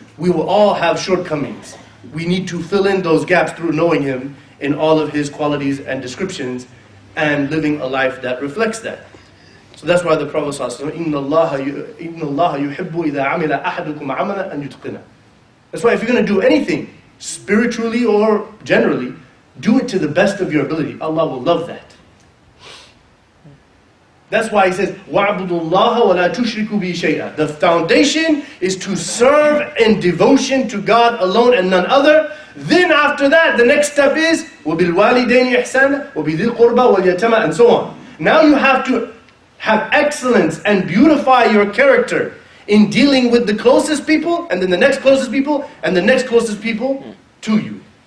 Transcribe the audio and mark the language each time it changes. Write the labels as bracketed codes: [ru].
[en] We will all have shortcomings. We need to fill in those gaps through knowing Him in all of His qualities and descriptions and living a life that reflects that. So that's why the Prophet [ar] ﷺ, إِنَّ اللَّهَ يُحِبُّ إِذَا عَمِلَ أَحَدُكُمْ عَمَلًا أَن يُتْقِنَهُ. [en] That's why if you're going to do anything, spiritually or generally, do it to the best of your ability. Allah will love that. That's why He says, [ar] وَعْبُدُوا اللَّهَ وَلَا تُشْرِكُوا بِهِ شَيْئًا. [en] The foundation is to serve in devotion to God alone and none other. Then after that, the next step is [ar] وَبِالْوَالِدَيْنِ إِحْسَانًا وَبِذِي الْقُرْبَى وَالْيَتَامَى, [en] and so on. Now you have to have excellence and beautify your character in dealing with the closest people, and then the next closest people, and the next closest people to you.